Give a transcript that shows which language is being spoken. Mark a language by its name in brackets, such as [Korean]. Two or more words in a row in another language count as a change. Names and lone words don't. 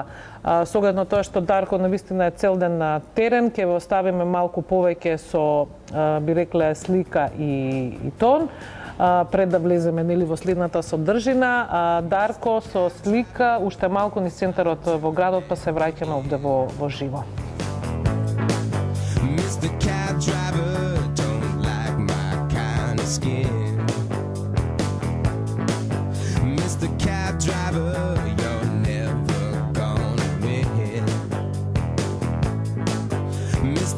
[Macedonian] Со оглед на тоа што Дарко навистина е цел ден на терен, ќе ве оставиме малку повеќе со би рекле слика и тон. Пред да влеземе во следната содржина, Дарко со слика уште малку низ центарот во градот, па се враќаме овде во живо. [English] Mr. Cab Driver don't like my kind of skin. Mr. Cab Driver, you're never gonna win. Mr.